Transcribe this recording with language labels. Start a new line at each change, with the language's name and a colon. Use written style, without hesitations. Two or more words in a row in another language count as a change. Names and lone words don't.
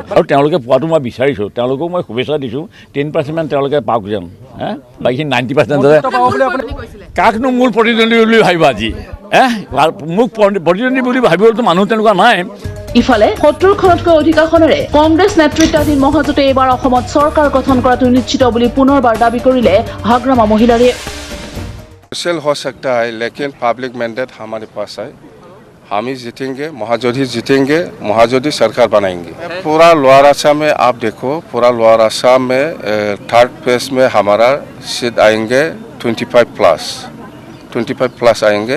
Assamese: আৰু তেওঁলোকে পোৱাটো মই বিচাৰিছোঁ, তেওঁলোকক মই শুভেচ্ছা দিছোঁ। 10% তেওঁলোকে পাওক যেন, বাকী 90% কাকনো মূল প্ৰতিদ্বন্দ্বী বুলি ভাবিব আজি। মোক প্ৰতিদ্বন্দ্বী বুলি ভাবিবলৈতো মানুহ তেনেকুৱা নাই। ইফালে 70খনতকৈ অধিক আসনেৰে কংগ্ৰেছ নেতৃত্বাধীন মহাজোঁটে এইবাৰ অসমত চৰকাৰ গঠন কৰাটো নিশ্চিত বুলি পুনৰবাৰ দাবী কৰিলে হাগ্ৰামা মহিলাৰে।
Hindi: मुश्किल हो सकता है, लेकिन
English: public mandate
Hindi: हमारे पास है। हम ही जीतेंगे, महाजोधी जीतेंगे, महाजोधी सरकार बनाएंगे। पूरा लोअर असम में आप देखो, पूरा लोअर असम में 3rd फेज में हमारा सीट आएंगे 25 प्लस आएंगे।